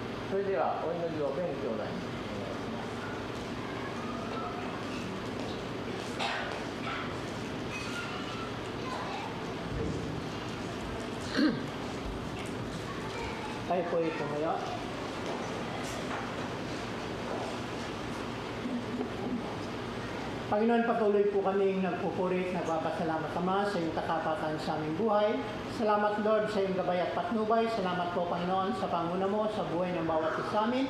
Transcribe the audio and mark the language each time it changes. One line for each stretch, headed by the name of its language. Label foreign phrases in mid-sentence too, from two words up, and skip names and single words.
Japanese: それではお祈りを弁兄弟にお願いします。
Filipino: Tayo po ay tumayo. Panginoon, patuloy po kaming nagpupuri, nagpapasalamat Ama sa iyong katapatan sa aming buhay. Salamat Lord sa iyong gabay at patnubay. Salamat po Panginoon sa panguna mo sa buhay ng bawat isa amin.